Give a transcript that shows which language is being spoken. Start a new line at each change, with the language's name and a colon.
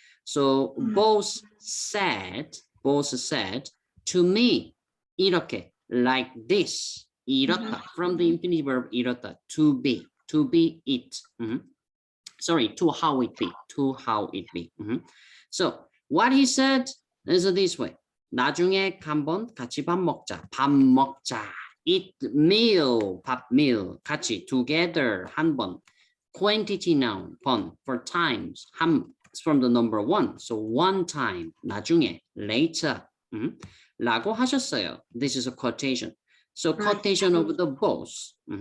English: So boss said to me, 이렇게, like this, 이렇다, from the infinitive verb 이렇다, to be it. Sorry, to how it be. So what he said is this way.
Korean: 나중에 한번 같이 밥 먹자.
English: Eat meal, 밥 meal, 같이, together, 한 번. Quantity noun, 번, for times, from the number one. So one time, 나중에, later,
Korean: 라고 하셨어요.
English: This is a quotation. So quotation of the boss.